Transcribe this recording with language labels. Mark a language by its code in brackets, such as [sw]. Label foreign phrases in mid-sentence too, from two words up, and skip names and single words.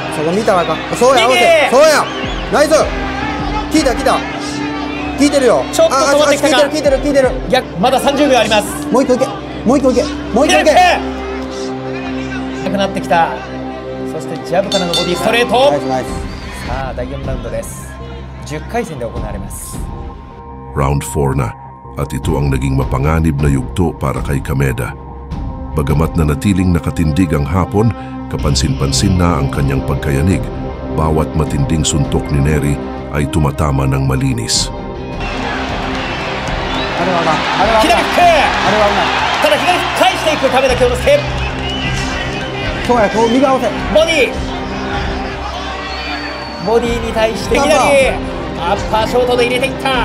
[ja] そこ見たらあかん。そうや合わせ。そうやナイス。聞いた聞いてるよ。ちょっと止まってきたか。聞いてる逆、まだ30秒あります。もう一個いけもう一個いけなくなってきた。そしてジャブからのボディストレート。ナイス。さあ第4ラウンドです。10回戦で行われます。 [tl] Round 4 na at ito ang naging mapanganib na yugto para kay Kameda. Bagamat na natiling nakatindig ang hapon, kapansin-pansin na ang kanyang pagkayanig. Bawat matinding suntok ni Nery ay tumatama ng malinis. [ja] あれはな左フック。ただ左フック返していく亀田京之介。そうやこう右合わせ。ボディに対して左アッパーショートで入れていった。